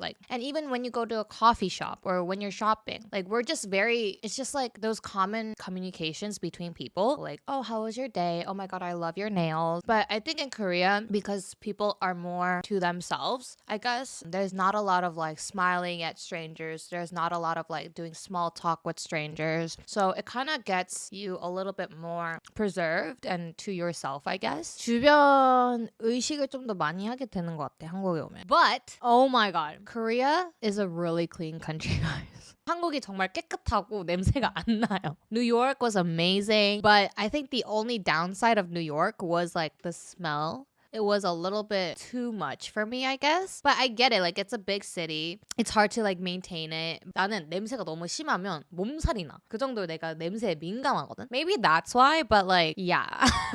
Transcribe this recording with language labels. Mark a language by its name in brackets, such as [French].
[English] Like, and even when you go to a coffee shop or when you're shopping, like we're just it's just like those common communications between people. Like, oh, how was your day? Oh my God, I love your nails. malls. But I think in Korea, because people are more to themselves, I guess, there's not a lot of like smiling at strangers. There's not a lot of like doing small talk with strangers. So it kind of gets you a little bit more preserved and to yourself, I guess. [Korean] 주변 의식을 좀 더 많이 하게 되는 것 같아, 한국에 오면. [English] But, oh my god, Korea is a really clean country, guys. [Korean] 한국이 정말 깨끗하고 냄새가 안 나요. [English] New York was amazing, but I think the only downside of New York was like the smell. It was a little bit too much for me, I guess. But I get it. Like, it's a big city. It's hard to like maintain it. [Korean] 나는 냄새가 너무 심하면 몸살이 나. 그 정도로 내가 냄새에 민감하거든. [English] Maybe that's why, but like, yeah.